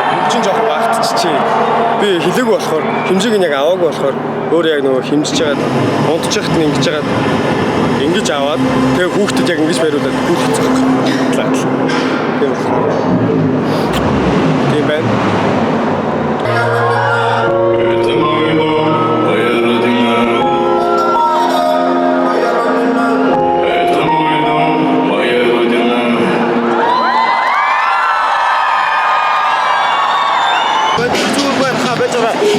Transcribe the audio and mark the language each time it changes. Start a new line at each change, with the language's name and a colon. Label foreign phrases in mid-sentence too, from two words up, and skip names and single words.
Mongolian: Хэмжин жоох багтчихжээ. Би хэлээгүй болохоор хэмжээг нь яг аваагүй болохоор өөрөө яг нөгөө хэмжиж чагаад унтж яхад нь ингэж жагаад ингэж аваад тэгээ хүүхдэд яг ингэж бариулаад гүйлгэж байгаа. Тийм болохоор. Тийм байна.
Russian: Это мой дом, моя родина. Это мой дом, моя родина.
Mongolian: Зүгээр байх хаа байж байгаа.